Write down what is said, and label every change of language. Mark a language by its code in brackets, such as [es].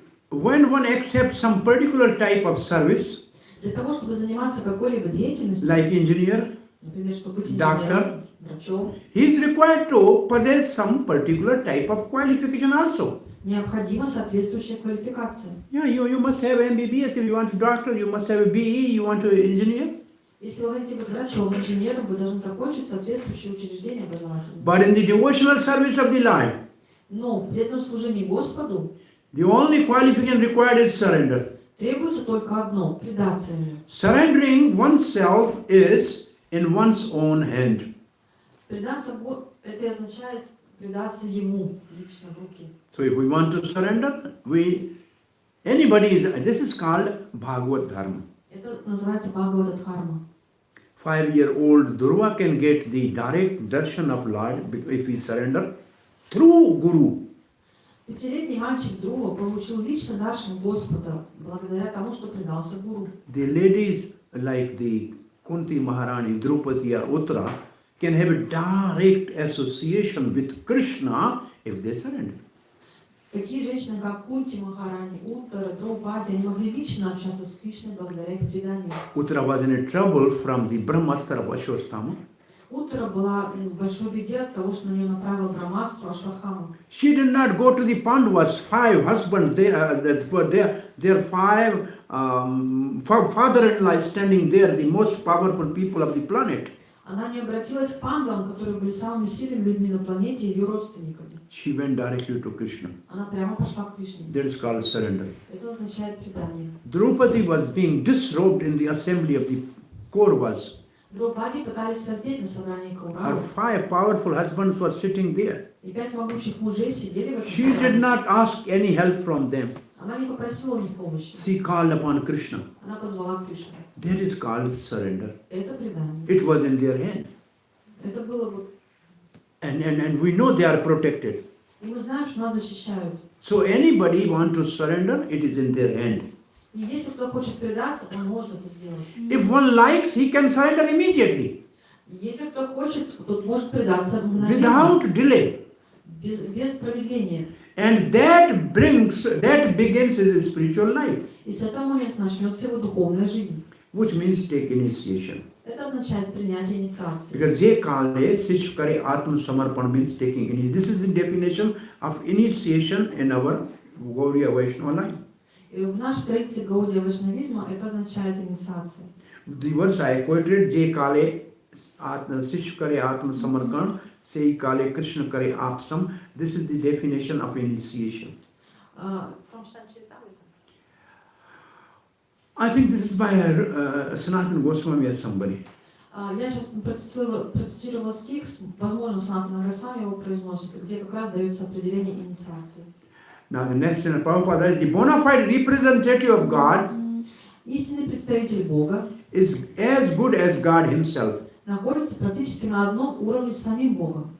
[en] when one accepts some particular type of service, [ru] для того, чтобы заниматься какой-либо деятельностью, [en] like engineer, [ru] например, чтобы быть [en] doctor, [ru] инженером, врачом, [en] he is required to possess some particular type of qualification also. [ru] необходима соответствующая квалификация. [en] Yeah, you must have MBBS if you want to doctor, you must have a BE, you want to engineer. [ru] Если вы хотите быть врачом, инженером, вы должны закончить соответствующее учреждение образовательное. [en] But in the devotional service of the Lord, [ru] Но в преданном служении Господу [en] the only qualification required is surrender. [ru] требуется только одно – предаться Ему. [en] Surrendering oneself is in one's own hand. [ru] Предаться это означает предаться Ему лично в руки. [en] So if we want to surrender, this is called Bhagavad Dharma. [ru] Это называется Бхагавата Дхарма. [en] 5-year-old Dhruva can get the direct darshan of Lord if he surrender through Guru. [ru] 5-летний мальчик Друва получил лично даршан Господа благодаря тому, что предался Гуру. [en] The ladies like the Kunti Maharani, Draupadi or Uttara can have a direct association with Krishna if they surrender. [ru] Такие женщины, как Кунти Махарани, Уттара, Драупади, они могли лично общаться с Кришной благодаря их преданию. [en] Uttara was in trouble from the Brahmastra of Ashwasthama. [ru] Уттара была в большой беде от того, что на нее направил Брамастру Ашватхама. [en] She did not go to the Pandavas, 5 husbands, their 5 father-in-law standing there, the most powerful people of the planet. [ru] Она не обратилась к пандавам, которые были самыми сильными людьми на планете, ее родственниками. [en] She went directly to Krishna. [ru] Она прямо пошла к Кришне. [en] That is called surrender. [ru] Это означает предание. [en] Draupadi was being disrobed in the assembly of the Kauravas. [ru] Драупади пытались раздеть на собрании [en] Her [ru] Кауравов. [en] 5 powerful husbands were sitting there. [ru] И 5 могучих мужей сидели в этом [en] She did [ru] собрании. [en] not ask any help from them. [ru] Она не попросила у них помощи. [en] She called upon Krishna. [ru] Она позвала Кришну. [en] That is called surrender. [ru] Это предание. [en] It was in their hand. [ru] Это было вот... [en] And we know they are protected. [ru] И мы знаем, что нас защищают. [en] So anybody want to surrender, it is in their hand. [ru] И если кто хочет предаться, он может это сделать. [en] If one likes, he can surrender immediately, [ru] Если кто хочет, тот может предаться мгновенно, [en] without delay. [ru] без промедления. [en] And that begins his spiritual life, [ru] И с этого момента начнется его духовная жизнь. [en] which means take initiation. [ru] Это означает принятие инициации. [en] Because [bn] je kale sich kare atma samarpan [en] means taking initiation. This is the definition of initiation in our Gaudiya Vaishnava line. [ru] И в нашей традиции Гаудия Вайшнавизма это означает инициация. [en] The verse I quoted, [bn] je kale sich kare atma samarpan, sei kale Krishna kare apsam. [en] This is the definition of initiation. I think this is by Sanatana Goswami or somebody. [ru] Я сейчас процитировала стих, возможно, Санатана Госвами его произносит, где как раз дается определение инициации. [en] Now the next in Prabhupada is the bona fide representative of God [ru] Истинный представитель Бога [en] is as good as God himself. [ru] находится практически на одном уровне с самим Богом.